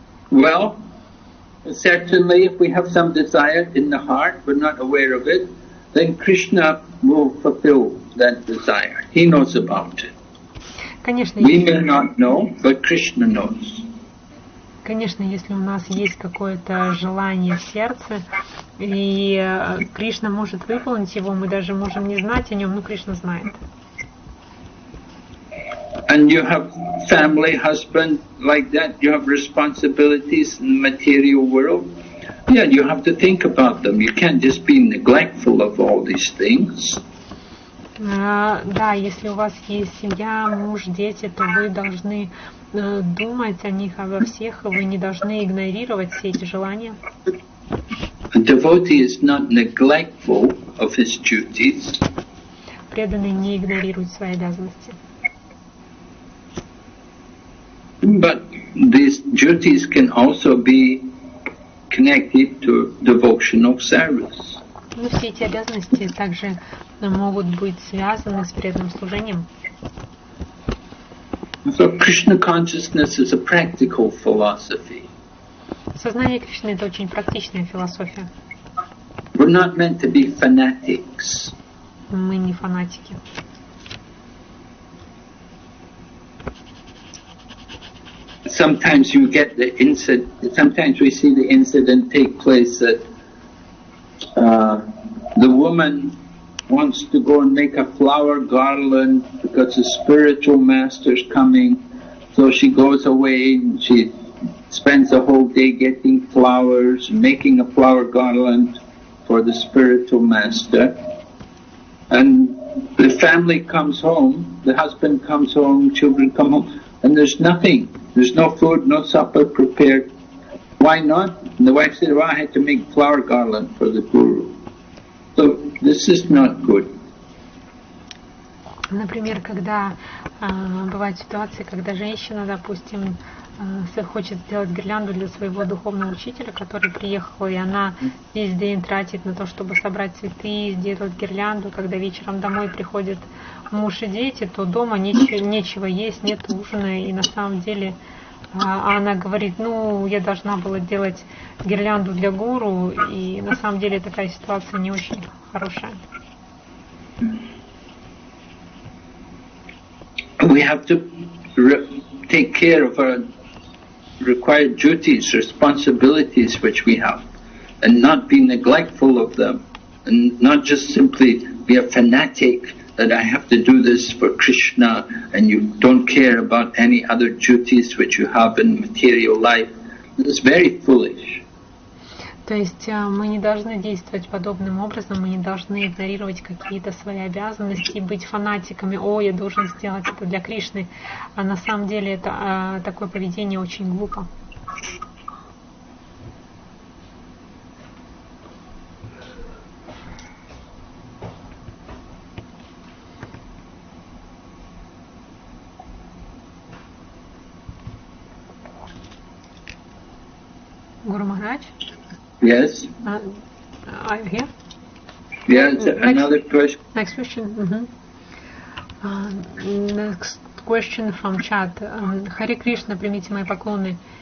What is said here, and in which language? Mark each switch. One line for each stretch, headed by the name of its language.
English: Well, certainly if we have some desire in the heart, we're not aware of it, then Krishna will fulfill that desire. He knows about it.
Russian: Конечно,
English: We may not know, but Krishna knows.
Russian: Конечно, если у нас есть какое-то желание в сердце, и Кришна может выполнить его, мы даже можем не знать о нем, но Кришна знает.
English: And you have family, husband, like that, you have responsibilities in the material world. Yeah, you have to think about them. You can't just be neglectful of all these things.
Russian: Да, если у вас есть семья, муж, дети, то вы должны думать о них, обо всех, и вы не должны игнорировать все эти желания.
English: A devotee is not neglectful of his duties.
Russian: Преданный не игнорирует свои обязанности.
English: But these duties can also be connected to devotional service.
Russian: Но все эти обязанности также могут быть связаны с преданным служением.
English: So Krishna consciousness is a practical philosophy.
Russian: Сознание Кришны — это очень практичная философия.
English: We're not meant to be fanatics.
Russian: Мы не фанатики.
English: Sometimes you get the incident. Sometimes we see the incident take place that the woman wants to go and make a flower garland because the spiritual master's coming. So she goes away and she spends the whole day getting flowers, making a flower garland for the spiritual master. And the family comes home, the husband comes home, children come home, and there's nothing. There's no food, no supper prepared. Why not? And the wife said, well, I had to make flower garland for the Guru. So this is not good.
Russian: Например, когда бывают ситуации, когда женщина, допустим, хочет сделать гирлянду для своего духовного учителя, который приехал, и она весь день тратит на то, чтобы собрать цветы, сделать гирлянду. Когда вечером домой приходят муж и дети, то дома нечего есть, нет ужина, и на самом деле она говорит, ну, я должна была делать гирлянду для гуру, и на самом деле такая ситуация не очень хорошая.
English: We have to take care of our required duties, responsibilities which we have, and not be neglectful of them, and not just simply be a fanatic that I have to do this for Krishna, and you don't care about any other duties which you have in material life. It's very foolish.
Russian: То есть мы не должны действовать подобным образом, мы не должны игнорировать какие-то свои обязанности, быть фанатиками, о, я должен сделать это для Кришны, а на самом деле это такое поведение очень глупо.
English: Guru Maharaj? Yes? Are you here? Yes, another question. Next question. Next question from chat.
Russian: Харе Кришна, примите мои поклоны.